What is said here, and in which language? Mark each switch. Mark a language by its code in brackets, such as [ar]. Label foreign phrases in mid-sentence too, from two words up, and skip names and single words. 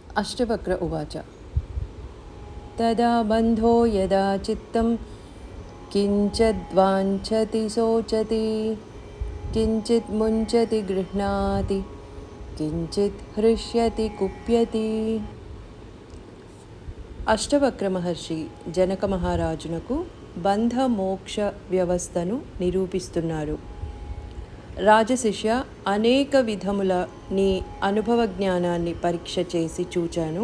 [sa] अष्टवक्र उवाच तदा बन्धो यदा चित्तं किञ्चिद्वाञ्छति शोचति किञ्चित् मुञ्चति गृह्णाति किञ्चित् हृष्यति कुप्यति. [te] అష్టవక్ర మహర్షి జనక మహారాజునకు బంధ మోక్ష వ్యవస్థను నిరూపిస్తున్నారు. రాజశిష్య, అనేక విధముల నీ అనుభవ జ్ఞానాన్ని పరీక్ష చేసి చూచాను.